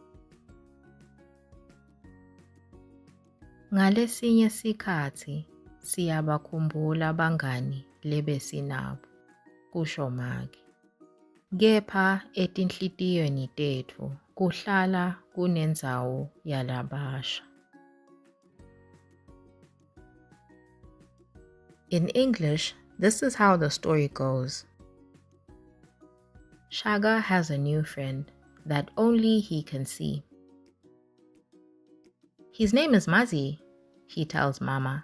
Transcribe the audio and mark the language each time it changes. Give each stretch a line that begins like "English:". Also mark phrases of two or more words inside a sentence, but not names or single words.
Swati: Ngalesinye sikhathi siyabakhumbula abangani lebesinabo, kusho make. Kepha etinhlitiyweni tethu kuhlala kunendzawo yalabasha.
English: In English, this is how the story goes. Shaka has a new friend that only he can see. His name is Mazi, he tells Mama.